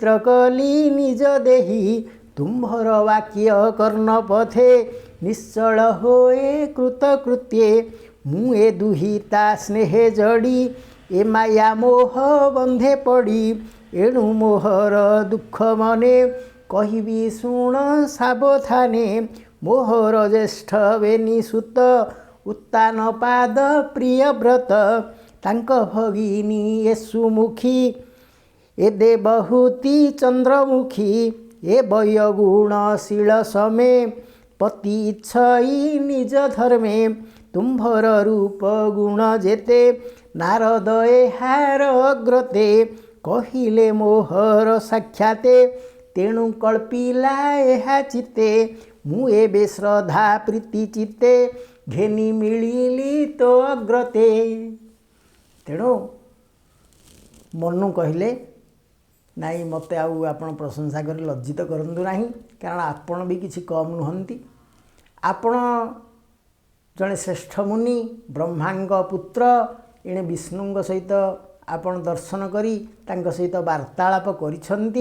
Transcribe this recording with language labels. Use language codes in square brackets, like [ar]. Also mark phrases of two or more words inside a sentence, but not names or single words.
[or] କଲି ନିଜ ଦେହୀ ତୁମ୍ଭର ବାକ୍ୟ କର୍ଣ୍ଣ ପଥେ ନିଶ୍ଚଳ ହୋଏ କୃତକୃତ୍ୟେ ମୁଏ ଦୁହିତା ସ୍ନେହେ ଜଡ଼ି ଏ ମାୟା ମୋହ ବନ୍ଧେ ପଡ଼ି ଏଣୁ ମୋହର ଦୁଖ ମନେ କହିବି ଶୁଣ ସାବଧାନେ ମୋହର ଜ୍ୟେଷ୍ଠ ବେନି ସୁତ ଉତ୍ତାନ ପାଦ ପ୍ରିୟ ବ୍ରତ ତାଙ୍କ ଭଗିନୀ ଏ ସୁମୁଖୀ ଏ ଦେବହୂତି ଚନ୍ଦ୍ରମୁଖୀ ଏ ବୟଗୁଣଶୀଳ ସମେ ପତି ଇଚ୍ଛଇ ନିଜ ଧର୍ମେ ତୁମ୍ଭର ରୂପ ଗୁଣ ଯେତେ ନାରଦ ଏହାର ଅଗ୍ରତେ କହିଲେ ମୋହର ସାକ୍ଷାତେ ତେଣୁ କଳ୍ପିଲା ଏହା ଚିତେ ମୁ ଏବେ ଶ୍ରଦ୍ଧା ପ୍ରୀତି ଚିତେ ଘେନି ମିଳିଲି ତୋ ଅଗ୍ରତେ। ତେଣୁ ମନୁ କହଲେ ନାଇ ମତେ ଆଉ ଆପଣ ପ୍ରଶଂସା କର ଲଜ୍ଜିତ କରନ୍ତୁ ନାହି କାରଣ ଆପଣ ଭି କିଛି କମ ନୁହନ୍ତି। ଆପଣ ଜଡ଼େ ଶ୍ରେଷ୍ଠ ମୁନି ବ୍ରହ୍ମାଙ୍ଗ ପୁତ୍ର ଏଣେ ବିଷ୍ଣୁ ସହିତ ଆପଣ ଦର୍ଶନ କରି ତାଙ୍କୋ ସହିତ ବାର୍ତ୍ତାଳାପ କରିଛନ୍ତି।